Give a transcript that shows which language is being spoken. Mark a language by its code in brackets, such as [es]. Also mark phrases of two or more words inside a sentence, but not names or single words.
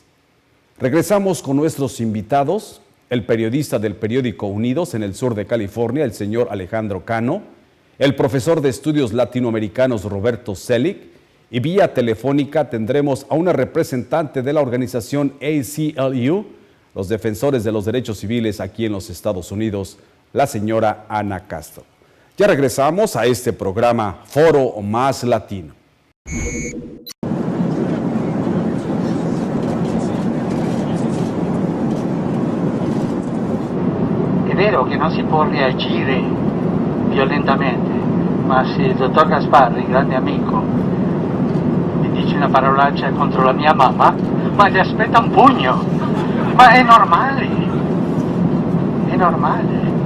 [es] Regresamos con nuestros invitados, el periodista del periódico Unidos en el sur de California, el señor Alejandro Cano, el profesor de estudios latinoamericanos Roberto Selig, y vía telefónica tendremos a una representante de la organización ACLU, los defensores de los derechos civiles aquí en los Estados Unidos, la señora Ana Castro. Ya regresamos a este programa Foro Más Latino. [it] È vero che non si può reagire violentemente, ma se il dottor Gasparri, grande amico, mi dice una parolaccia contro la mia mamma, ma ti aspetta un pugno, ma è normale, è normale.